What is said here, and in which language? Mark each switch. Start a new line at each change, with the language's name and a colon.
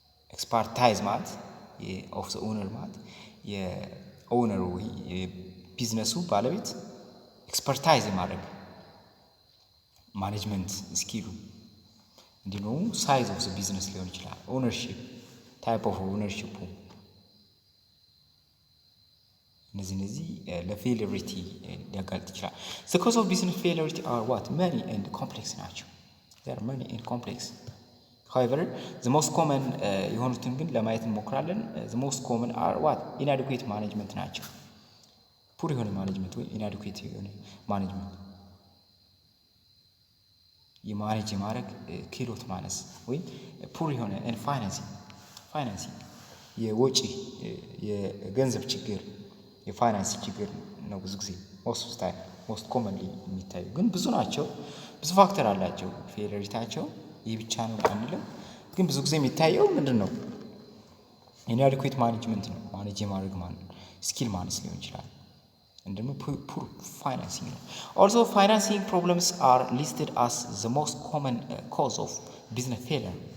English: expertise ማለት of the owner ማለት የኦነሩ
Amharic: የቢዝነሱ ባለቤት
English: ኤክስፐርታይዝ የማድረግ ማኔጅመንት ስኪሉ እንዲሁ ሳይዝ ኦፍ ዘ ቢዝነስ
Amharic: ሊሆን ይችላል።
English: ኦነርሺፕ ታይፕ ኦፍ ኦነርሺፑ
Amharic: እነዚህ ለፌሊሪቲ ሊያጋልጥ ይችላል።
English: the cause of business failure are what? many and complex ናቸው። there are many and complex. however the most common
Amharic: የሆኑትን ግን ለማየት እንሞክራለን።
English: the most common are what?
Amharic: inadequate management ናቸው። ፑር የሆነ ማኔጅመንት ወይ inadequate የሆነ ማኔጅመንት የማኔጅ የማድረግ ክህሎት ማነስ ወይ ፑር የሆነ ፋይናንሲንግ የወጪ የገንዘብ ችግር የፋይናንስ ችግር ነው። ብዙ ጊዜ
English: ሞስት ኮመንሊ
Amharic: የሚታዩ ግን ብዙ ናቸው፣ ብዙ ፋክተር አላቸው ፌለሪታቸው። ይህ ብቻ ነው አንልም፣ ግን ብዙ ጊዜ የሚታየው ምንድን ነው?
English: inadequate ማኔጅመንት ነው። ማኔጅ የማድረግ ስኪል
Amharic: ማነስ ሊሆን ይችላል።
English: እንደሞ ፑር ፋይናንሲንግ ነው። also financing problems are listed as the most common cause of business failure.